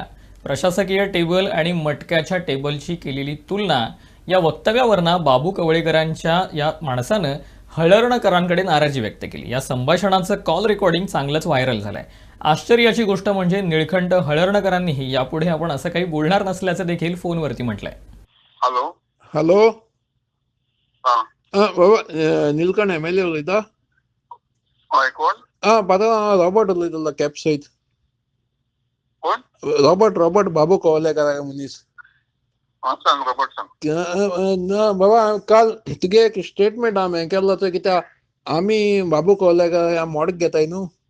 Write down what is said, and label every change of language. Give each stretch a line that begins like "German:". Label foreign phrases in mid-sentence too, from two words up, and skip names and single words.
Marathi: प्रशासकीय टेबल आणि मटक्याच्या टेबलची केलेली तुलना या वक्तव्यावरनं बाबू कवळेकरांच्या या माणसानं हळर्णकरांकडे नाराजी व्यक्त केली। या संभाषणाचं कॉल रेकॉर्डिंग चांगलंच व्हायरल झालंय। आश्चर्याची गोष्ट म्हणजे निळखंठ हळर्णकरांनीही यापुढे आपण असं काही बोलणार नसल्याचं देखील फोनवरती म्हटलंय।
Konkani: हॅलो हॅलो हा बाबा निलकंठ MLA उलयता? हय कोण पात्रांव रॉबर्ट उलयतालो कॅब सयत। कोण? रॉबर्ट बाबू कवळेकर मनीस। सांग रॉबर्ट सांग। ना बाबा काल तुगे एक स्टेटमेंट हांवें केल्लो तो कित्याक आमी बाबू कवळेकर मोडक घेताय न्हू।